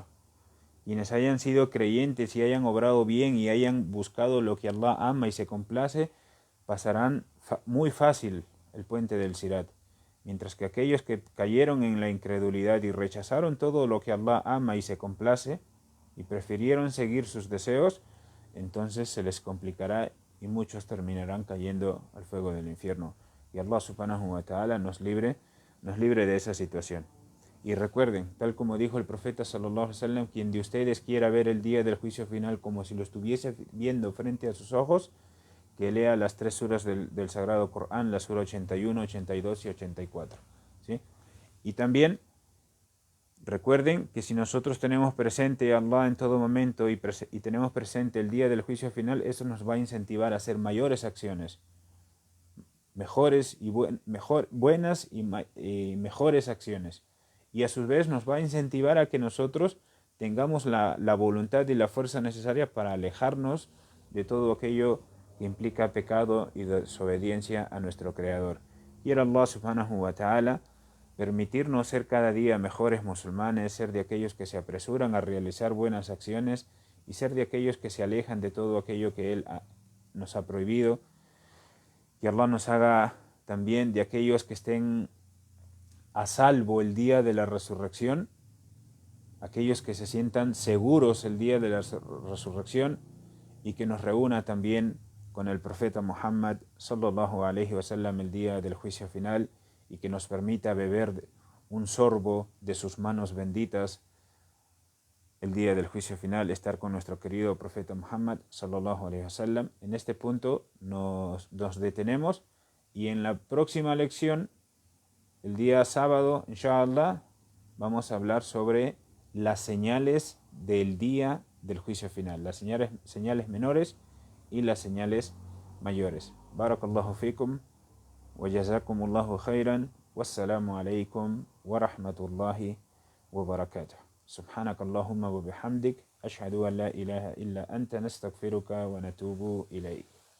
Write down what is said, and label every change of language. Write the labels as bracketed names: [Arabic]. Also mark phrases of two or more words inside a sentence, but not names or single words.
[Spanish] Quienes hayan sido creyentes y hayan obrado bien y hayan buscado lo que Allah ama y se complace, pasarán muy fácil el puente del Sirat. Mientras que aquellos que cayeron en la incredulidad y rechazaron todo lo que Allah ama y se complace y prefirieron seguir sus deseos, entonces se les complicará y muchos terminarán cayendo al fuego del infierno. Y [Arabic] الله سبحانه وتعالى [Spanish] nos libre de esa situación. Y recuerden, tal como dijo el profeta [Arabic] صلى الله عليه وسلم, [Spanish] quien de ustedes quiera ver el día del juicio final como si lo estuviese viendo frente a sus ojos, que lea las 3 suras del Sagrado Corán, la sura 81, 82 y 84. ¿Sí? Y también recuerden que si nosotros tenemos presente a Allah en todo momento y tenemos presente el día del juicio final, eso nos va a incentivar a hacer mayores acciones, buenas y mejores acciones. Y a su vez nos va a incentivar a que nosotros tengamos la voluntad y la fuerza necesaria para alejarnos de todo aquello que implica pecado y desobediencia a nuestro Creador. Quiera [Arabic] الله سبحانه وتعالى [Spanish] permitirnos ser cada día mejores musulmanes, ser de aquellos que se apresuran a realizar buenas acciones y ser de aquellos que se alejan de todo aquello que Él nos ha prohibido. Que Allah nos haga también de aquellos que estén a salvo el día de la resurrección, aquellos que se sientan seguros el día de la resurrección, y que nos reúna también con el profeta Muhammad [Arabic] صلى الله عليه وسلم [Spanish] el día del juicio final, y que nos permita beber un sorbo de sus manos benditas el día del juicio final, estar con nuestro querido profeta Muhammad [Arabic] صلى الله عليه وسلم. [Spanish] En este punto nos detenemos, y en la próxima lección, el día sábado, inshallah, vamos a hablar sobre las señales del día del juicio final, las señales menores y las señales mayores. [Arabic] بارك الله فيكم وجزاكم الله خيرا. والسلام عليكم ورحمة الله وبركاته. سبحانك اللهم وبحمدك أشهد أن لا إله إلا أنت نستغفرك ونتوب إليك.